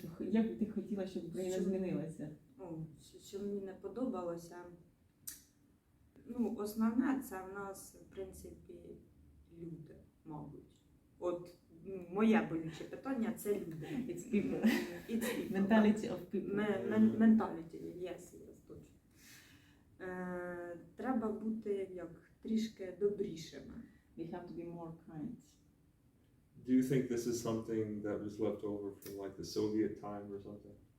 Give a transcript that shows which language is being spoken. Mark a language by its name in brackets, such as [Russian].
[Ukrainian] Як би ти хотіла, щоб Україна змінилася? Що мені не подобалося? Ну, основне це в нас, в принципі, люди, мабуть. От моє болюче питання – це люди. [English] It's people. It's people. Mentality of people. Mentality, yes, [Ukrainian] точно. Треба бути як трішки добрішими. [English] We have to be more kind. Do you think this is something that was left over from like the Soviet time or something?